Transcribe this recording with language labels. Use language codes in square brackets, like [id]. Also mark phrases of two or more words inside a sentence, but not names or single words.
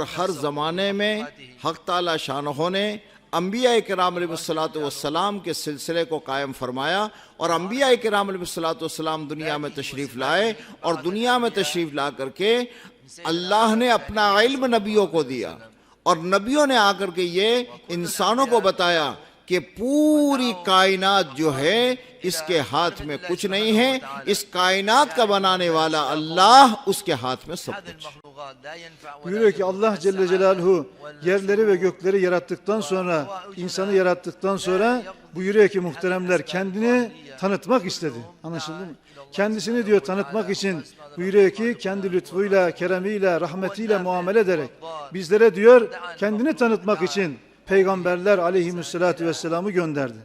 [hi] हर ज़माने में हक ताला शानहू ने अंबिया किराम अलैहिस्सलातु वस्सलाम के सिलसिले को कायम फरमाया और अंबिया किराम अलैहिस्सलातु वस्सलाम दुनिया में तशरीफ़ लाए और दुनिया में तशरीफ़ ला करके अल्लाह ने अपना इल्म नबियों को दिया और नबियों ने आकर के ये इंसानों को बताया कि पूरी कायनात जो है इसके हाथ में कुछ नहीं है, इस कायनात का बनाने वाला अल्लाह, उसके हाथ में सब कुछ. [tr] Buyuruyor ki Allah Celle Celaluhu yerleri ve gökleri yarattıktan sonra, insanı yarattıktan sonra buyuruyor ki muhteremler kendini tanıtmak istedi. Anlaşıldı mı? Kendisini diyor tanıtmak için buyuruyor ki kendi lütfuyla, keremiyle, rahmetiyle muamele ederek bizlere diyor kendini tanıtmak için peygamberler aleyhissalatu vesselam'ı gönderdi.